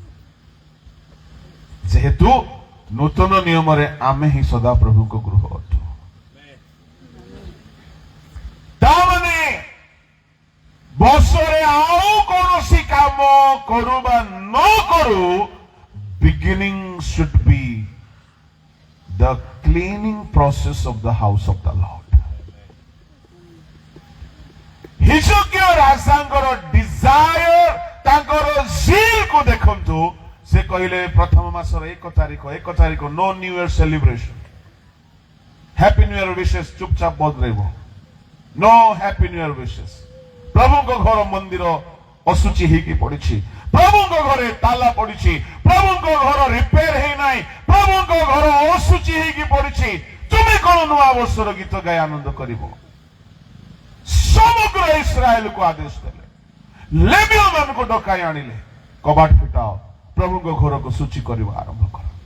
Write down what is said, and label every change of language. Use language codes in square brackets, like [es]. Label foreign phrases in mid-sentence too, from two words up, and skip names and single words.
[or] ଯେହେତୁ ନୂତନ ନିୟମରେ ଆମେ ହିଁ ସଦାପ୍ରଭୁଙ୍କ ଗୃହ ଅଟୁ। ତାମାନେ ବର୍ଷରେ ଆଉ କୌଣସି କାମ କରୁ ବା ନ କରୁ, ବିଗିନିଂ [en] should be the cleaning process of the house of the Lord. [or] ହିଜକିୟା ରାଜାଙ୍କର ଡିଜାୟର, ତାଙ୍କର ଜିଲ କୁ ଦେଖନ୍ତୁ। ସେ କହିଲେ ପ୍ରଥମ ମାସର 1 ତାରିଖ [en] no new year celebration, happy new year [or] ବିଶେଷ ଚୁପଚାପ ବନ୍ଦ ରହବ, [en] no happy new year [or] विशेष। ପ୍ରଭୁଙ୍କ ଘର ମନ୍ଦିର ଅଶୁଚି ହେଇକି ପଡିଛି, ପ୍ରଭୁଙ୍କ ଘରେ ତାଲା ପଡିଛି, ପ୍ରଭୁଙ୍କ ଘର ରିପେୟାର ହେଇନାହିଁ, ପ୍ରଭୁଙ୍କ ଘର ଅଶୁଚି ହେଇକି ପଡିଛି। ତୁମେ କଣ ନୂଆ ବର୍ଷର ଗୀତ ଗାଇ ଆନନ୍ଦ କରିବ? ସମଗ୍ର ଇସ୍ରାଏଲକୁ ଆଦେଶ ଦେଲେ। ଲେବୀୟ ମାନଙ୍କୁ ଡକାଇ ଆଣିଲେ, କବାଟ ଫିଟାଅ, ପ୍ରଭୁଙ୍କ ଘରକୁ ସୂଚି କରିବା ଆରମ୍ଭ କର।